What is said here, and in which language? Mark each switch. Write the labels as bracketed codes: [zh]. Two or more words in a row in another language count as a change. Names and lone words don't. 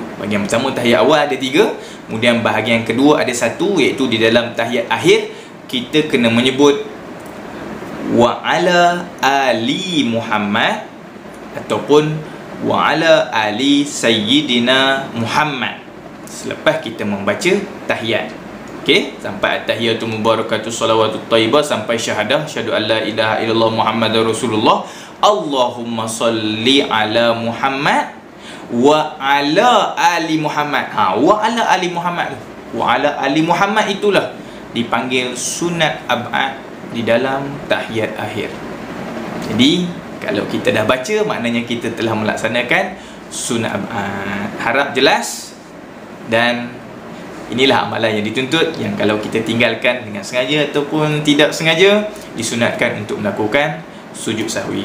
[ms] Bahagian pertama tahiyat awal ada 3, kemudian bahagian kedua ada 1, iaitu di dalam tahiyat akhir kita kena menyebut [ar] وعلى آل محمد [ms] ataupun [ar] وعلى آل سيدنا محمد [ms] selepas kita membaca tahiyat. Okey, sampai [ar] التحيات المباركات الصلوات الطيبات [ms] sampai syahadah [ar] أشهد أن لا إله إلا الله محمد رسول الله. اللهم صل على محمد وعلى آل محمد. وعلى آل محمد [ms] tu, [ar] وعلى آل محمد [ms] itulah dipanggil sunat ab'ad di dalam tahiyat akhir. Jadi kalau kita dah baca, maknanya kita telah melaksanakan sunat ab'ad. Harap jelas. Dan inilah amalan yang dituntut, yang kalau kita tinggalkan dengan sengaja ataupun tidak sengaja, disunatkan untuk melakukan sujud sahwi.